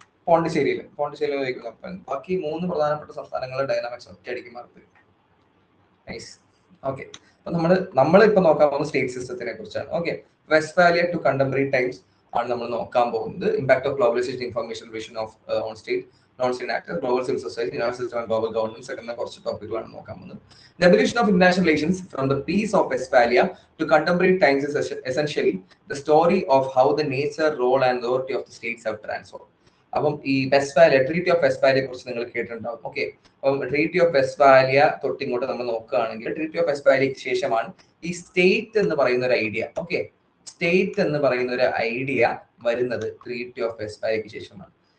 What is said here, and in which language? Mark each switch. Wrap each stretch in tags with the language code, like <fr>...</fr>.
<ml>പോണ്ടിച്ചേരിയിൽ ജയിക്കുന്ന ഉറപ്പായിരുന്നു. ബാക്കി 3 പ്രധാനപ്പെട്ട സംസ്ഥാനങ്ങളുടെ ഡൈനാമിക്സ് ഒറ്റയടിക്ക് മാറി. നൈസ്. ഓക്കെ, അപ്പൊ നമ്മളിപ്പോ നോക്കാൻ പോകുന്ന സ്റ്റേറ്റ് സിസ്റ്റത്തിനെ കുറിച്ചാണ്. Okay,</ml> <en>Westphalia to contemporary times</en> <ml>ആണ് നമ്മൾ നോക്കാൻ പോകുന്നത്.</ml> <en>impact of globalisation, information revision of on state, non-state actors, global civil society, international system and global governance</en> <ml>എന്ന കുറച്ച് ടോപ്പിക്കുകളാണ് നോക്കാൻ പോകുന്നത്.</ml> <en>The evolution of international relations from the Peace of Westphalia to contemporary times is essentially the story of how the nature, role and authority of the states have transformed.</en> <ml>അപ്പം ഈ Westphalia, treaty of വെസ്റ്റ്ഫാലിയെ കുറിച്ച് നിങ്ങൾ കേട്ടിട്ടുണ്ടാവും. Okay, അപ്പം treaty of Westphalia തൊട്ടിങ്ങോട്ട് നമ്മൾ നോക്കുകയാണെങ്കിൽ treaty of വെസ്റ്റ്ഫാലിയക്ക് ശേഷമാണ് ഈ സ്റ്റേറ്റ് എന്ന് പറയുന്ന ഒരു ഐഡിയ, സ്റ്റേറ്റ് എന്ന് പറയുന്ന ഒരു ഐഡിയ വരുന്നത് ട്രീറ്റി ഓഫ് വെസ്റ്റ്ഫാലിയക്ക് ശേഷമാണ്.</ml>